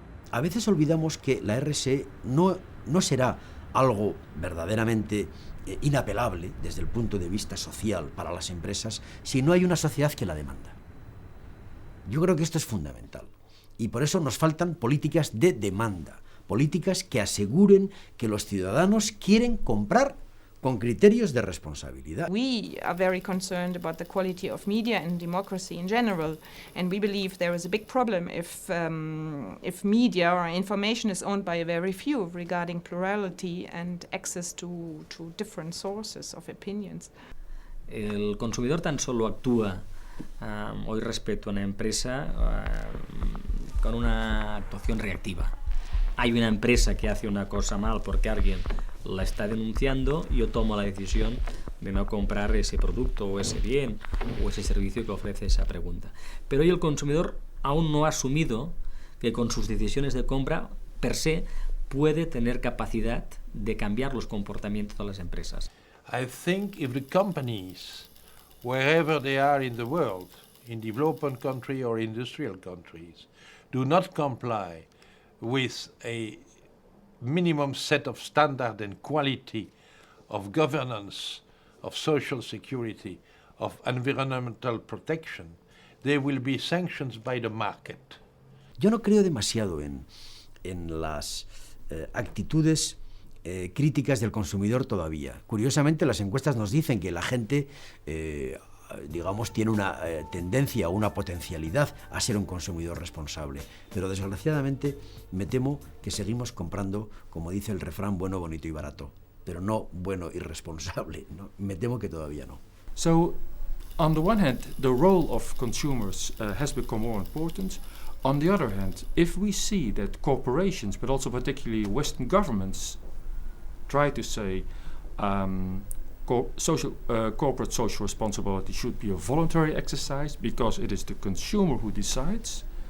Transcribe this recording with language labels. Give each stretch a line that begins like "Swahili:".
Spanish: A veces olvidamos que la RSE no será algo verdaderamente inapelable desde el punto de vista social para las empresas si no hay una sociedad que la demanda. Yo creo que esto es fundamental y por eso nos faltan políticas de demanda, políticas que aseguren que los ciudadanos quieren comprar con criterios de responsabilidad.
English: We are very concerned about the quality of media and democracy in general, and we believe there is a big problem if media or information is owned by a very few regarding plurality and access to different sources of opinions.
Spanish: El consumidor tan solo actúa hoy respecto a una empresa con una actuación reactiva. Hay una empresa que hace una cosa mal porque alguien la está denunciando y yo tomo la decisión de no comprar ese producto o ese bien o ese servicio que ofrece esa pregunta. Pero hoy el consumidor aún no ha asumido que con sus decisiones de compra per se puede tener capacidad de cambiar los comportamientos de las empresas.
English: I think if the companies, wherever they are in the world, in developing countries or industrial countries, do not comply with a minimum set of standard and quality of governance, of social security, of environmental protection, there will be sanctions by the market.
Spanish: Yo no creo demasiado en las actitudes críticas del consumidor todavía. Curiosamente, las encuestas nos dicen que la gente digamos, tiene una tendencia o una potencialidad a ser un consumidor responsable. Pero desgraciadamente me temo que seguimos comprando, como dice el refrán, bueno, bonito y barato, pero no bueno y responsable, ¿no? Me temo que todavía no.
English: So, on the one hand, the role of consumers has become more important. On the other hand, if we see that corporations, but also particularly Western governments, try to say corporate social responsibility should be a voluntary exercise because it is the consumer who decides,